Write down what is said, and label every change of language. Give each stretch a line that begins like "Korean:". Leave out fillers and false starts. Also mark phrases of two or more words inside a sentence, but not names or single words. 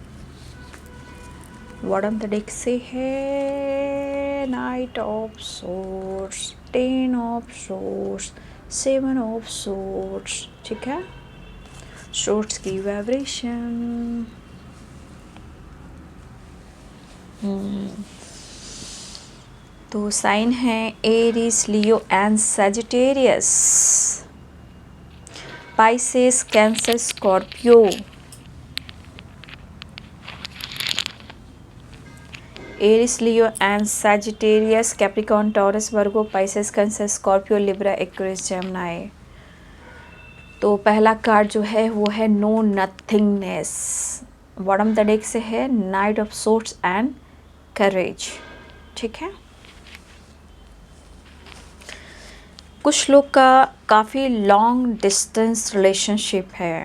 English: Bottom the deck
Hindi: से है
English: Knight of Swords, Ten of Swords, Seven of Swords.
Hindi: ठीक है, Swords की वाइब्रेशन। तो साइन है एरीज, लियो एंड सजिटेरियस,
English: Pisces, Cancer, Scorpio, Aries, Leo and Sagittarius, Capricorn, Taurus, Virgo, Pisces, Cancer, Scorpio, Libra, Aquarius, Gemini.
Hindi: तो पहला कार्ड जो है वो है
English: no nothingness. bottom the deck
Hindi: से है
English: Knight of Swords and courage.
Hindi: ठीक है, कुछ लोग का काफ़ी
English: long distance relationship
Hindi: है।